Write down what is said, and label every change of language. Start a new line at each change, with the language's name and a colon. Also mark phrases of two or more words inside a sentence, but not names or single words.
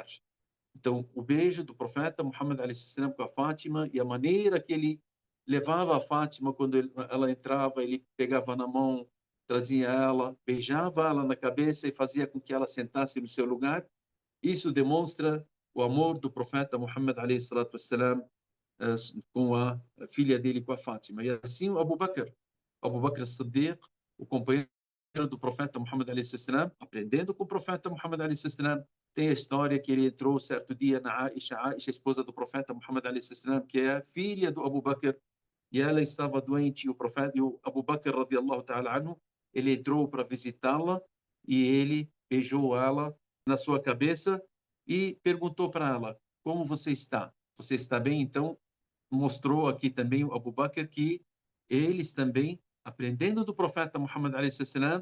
Portuguese: Então, o beijo do profeta Muhammad a.s. com a Fátima e a maneira que ele levava a Fátima quando ela entrava, ele pegava na mão, trazia ela, beijava ela na cabeça e fazia com que ela sentasse no seu lugar. Isso demonstra o amor do profeta Muhammad
Arabic: عليه الصلاة والسلام
Portuguese: com a filha dele, com a Fátima. E assim o Abu Bakr as-Siddiq, o companheiro do profeta Muhammad
Arabic: عليه السلام,
Portuguese: aprendendo com o profeta Muhammad
Arabic: عليه السلام,
Portuguese: tem a história que ele entrou certo dia na Aisha, esposa do profeta Muhammad
Arabic: عليه السلام,
Portuguese: que é a filha do Abu Bakr, e ela estava doente, e o profeta, e o Abu Bakr
Arabic: رضي الله تعالى عنه,
Portuguese: ele entrou para visitá-la e ele beijou ela na sua cabeça e perguntou para ela: como você está? Você está bem? Então, mostrou aqui também o Abu Bakr que eles também, aprendendo do profeta Muhammad a.s.